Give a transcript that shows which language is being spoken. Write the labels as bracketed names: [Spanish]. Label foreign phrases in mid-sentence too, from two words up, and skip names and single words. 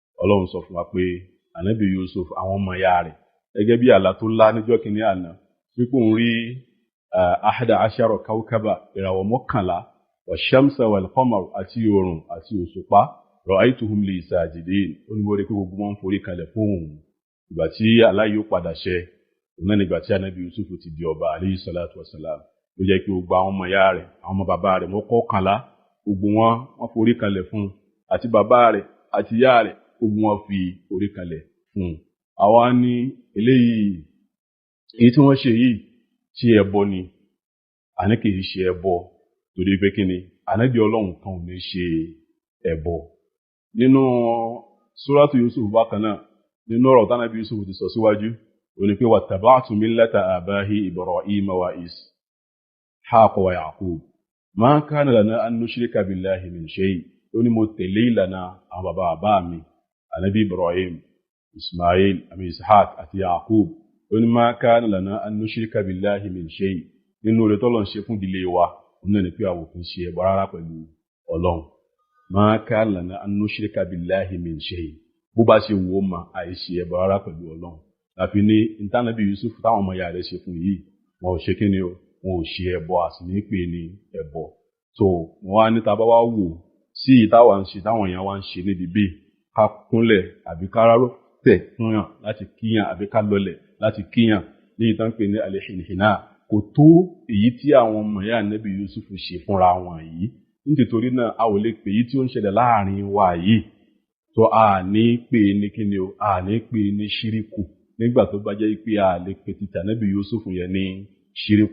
[Yoruba] Ọlọ́run sọ fún wa pé ànábì Yusuf àwọn ọmọ ìyá rẹ̀ gẹ́gẹ́ bí àlá tó lá níjọ́ kìíní àná wípé òun rí [Arabic] أحد عشر كوكبا [Yoruba] ìràwọ̀ mọ́kànlá [Arabic] والشمس والقمر [Yoruba] àti oòrùn àti òṣùpá [Arabic] رأيتهم لي ساجدين [Yoruba] ó ní mo rí pé gbogbo wọn ń forí kalẹ̀ fún òun. Ìgbà tí àlá yóò padà ṣẹ òun náà nígbà tí ànábì Yusuf ti di ọba [Arabic] عليه الصلاة والسلام [Yoruba] ló jẹ́ pé gbogbo àwọn ọmọ ìyá rẹ̀ àwọn ọmọ bàbá rẹ̀ mọ́kànlá gbogbo wọn forí kalẹ̀ fún un àti bàbá rẹ̀ àti ìyá rẹ̀ gbogbo wọn fi orí kalẹ̀ fún un. Àwa ní eléyìí èyí tí wọ́n ṣe yìí ṣe ẹbọ ni àní kì í ṣe ẹbọ torí pé kí ni ànábì Ọlọ́run kan ò ní ṣe ẹbọ. Nínú súrátù Yusuf bákan náà nínú ọ̀rọ̀ tánàbí Yusuf ti sọ síwájú ó ní pé [Arabic] واتبعت ملة آبائي إبراهيم وإسحاق ويعقوب ما كان لنا أن نشرك بالله من شيء [Yoruba] ó ní mo tẹ̀lé ìlànà àwọn bàbá mi ànábì Ibrahim Ismail àmì Ishaq àti Yaqub ó ní [Arabic] ما كان لنا أن نشرك بالله من شيء [Yoruba] nínú oore tọ́lọ́run ṣe fún ìdílé wa òun náà ni pé àwọn kò ṣe ẹbọ rárá pẹ̀lú Ọlọ́run [Arabic] ما كان لنا أن نشرك بالله من شيء [Yoruba] bó bá ṣe wò ó mà àìṣe ẹbọ rárá pẹ̀lú Ọlọ́run láfi ní ìtànàbí Yusuf táwọn ọmọ ìyá rẹ̀ ṣe fún yìí wọn ò ṣe kí ni o wọn ò ṣe ẹbọ àti ní pè ní ẹbọ. So wọn á ní tá bá wá wò sí ìtawà ń ṣe táwọn èèyàn wá ń ṣe níbi bíi ká kúnlẹ̀ àbí ká rárò tẹ̀ fúnyàn láti kíyàn àbí ká lọlẹ̀ láti kíyàn ní ìtàn pè ní al-hinhina kò tó èyí tí àwọn ọmọ ìyá ànábì Yusuf ṣe fúnra wọn yìí nítorí náà a ò lè pè èyí tí ó ń ṣẹlẹ̀ láàrin wa yìí tó a ní pè ní kíni o a ní pè ní ṣíríkù nígbà tó bá jẹ́ pé a lè pè ti tànábì Yusuf yẹn ní ṣíríkù.